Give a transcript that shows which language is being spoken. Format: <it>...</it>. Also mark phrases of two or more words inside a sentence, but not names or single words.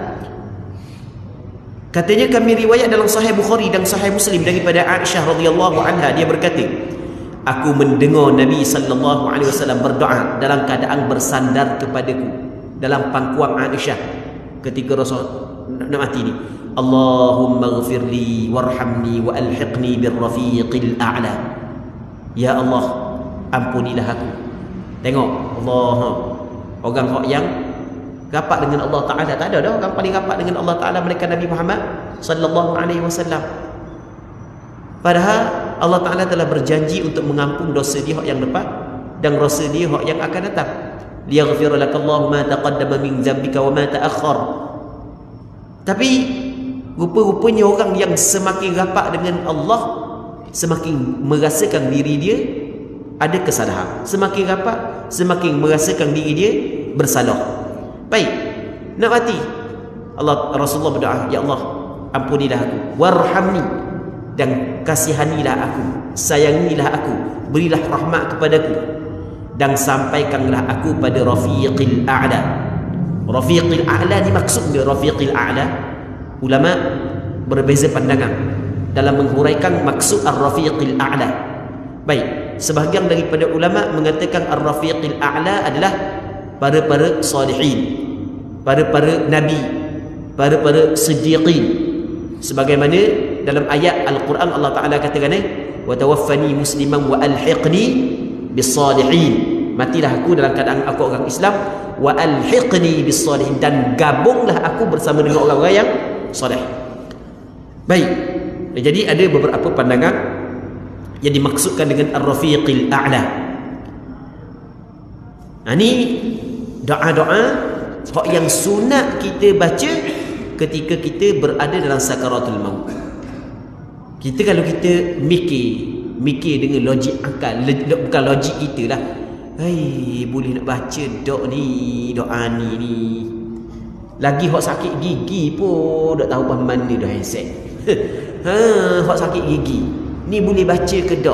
<ms>Katanya kami riwayat dalam Sahih Bukhari dan Sahih Muslim daripada Aisyah</ms> <ar>رضي الله عنها,</ar> <ms>dia berkata, aku mendengar Nabi</ms> <ar>صلى الله عليه وسلم</ar> <ms>berdoa dalam keadaan bersandar kepadaku dalam pangkuan Aisyah ketika Rasul nak mati ni.</ms> <ar>اللهم اغفر لي وارحمني وألحقني بالرفيق الأعلى.</ar> <ms>Ya Allah, ampunilah aku. Tengok Allah, orang yang rapat dengan Allah Ta'ala, tak ada dah orang paling rapat dengan Allah Ta'ala mereka Nabi Muhammad</ms> <ar>صلى الله عليه وسلم.</ar> <ms>Padahal Allah Ta'ala telah berjanji untuk mengampun dosa dia yang depan dan dosa dia yang akan datang.</ms> <ar>ليغفر لك الله ما تقدم من ذنبك وما تأخر.</ar> <ms>Tapi Rupa-rupanya orang yang semakin rapat dengan Allah, semakin merasakan diri dia ada kesalahan. Semakin rapat, semakin merasakan diri dia bersalah. Baik, nak mati, Rasulullah berdoa, ya Allah, ampunilah aku, warhamni, dan kasihanilah aku, sayangilah aku, berilah rahmat kepadaku, dan sampaikanlah aku pada Rafiqil A'la. Rafiqil A'la ni maksudnya Rafiqil A'la, ulama berbeza pandangan dalam menghuraikan maksud Ar-Rafiqil A'la. Baik, sebahagian daripada ulama mengatakan Ar-Rafiqil A'la adalah para-para salihin, para-para nabi, para-para siddiqin, sebagaimana dalam ayat Al-Quran Allah Ta'ala katakan,</ms> <ar>وتوفني مسلما وألحقني بالصالحين,</ar> <ms>matilah aku dalam keadaan aku orang Islam,</ms> <ar>وألحقني بالصالحين,</ar> <ms>dan gabunglah aku bersama dengan orang-orang yang soleh. Baik, jadi ada beberapa pandangan yang dimaksudkan dengan Ar-Rafiqil A'la. Ini doa-doa yang sunat kita baca ketika kita berada dalam sakaratul maut. Kita kalau kita mikir dengan logik akal, bukan logik kita lah, boleh nak baca doa ni. Lagi hok sakit gigi pun tak tahu mana dah handset. Hok sakit gigi ni boleh baca ke dok?</ms>